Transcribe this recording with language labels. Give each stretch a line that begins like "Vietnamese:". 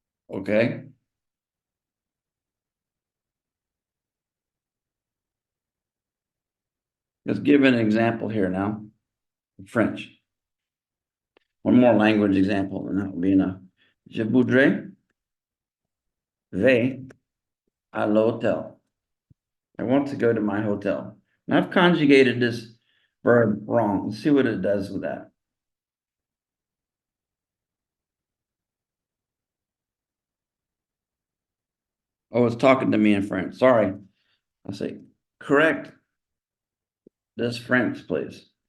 English: Okay. Let's give an example here now. French. One more language example, and that will be enough.
French: Je voudrais vais à l'hôtel.
English: I want to go to my hotel. Now I've conjugated this verb wrong. Let's see what it does with that. Oh, it's talking to me in French. Sorry. I'll say, correct this French, please.